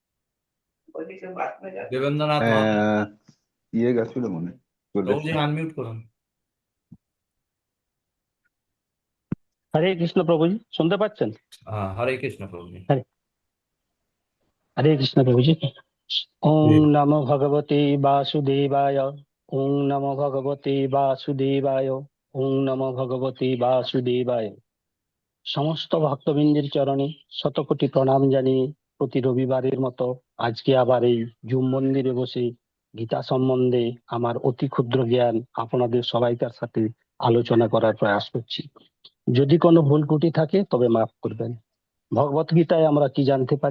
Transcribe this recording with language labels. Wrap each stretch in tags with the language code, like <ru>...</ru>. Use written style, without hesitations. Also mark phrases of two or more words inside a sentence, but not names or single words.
<bn>দেবেন্দ্রনাথ মাহাতো ইয়ে গেছিল মনে হয়, চলে প্রভুজি, এসছে। আনমিউট করুন। হরে কৃষ্ণ প্রভুজি, শুনতে পাচ্ছেন? হ্যাঁ, হরে কৃষ্ণ প্রভুজি। হরে হরে কৃষ্ণ প্রভুজি।</bn> <sa>ওম নমো ভগবতে বাসুদেবায়। ওম নমো ভগবতে বাসুদেবায়। ওম নমো ভগবতে বাসুদেবায়।</sa> <bn>সমস্ত ভক্তবৃন্দের চরণে শতকোটি প্রণাম জানিয়ে প্রতি রবিবারের মতো আজকে আবার এই জুম মন্দিরে বসে গীতা সম্বন্ধে আমার অতি ক্ষুদ্র জ্ঞান আপনাদের সবাইকার সাথে আলোচনা করার প্রয়াস করছি। যদি কোনো ভুল ত্রুটি থাকে তবে মাফ করবেন। ভগবত গীতায় আমরা কি জানতে পারি?</bn>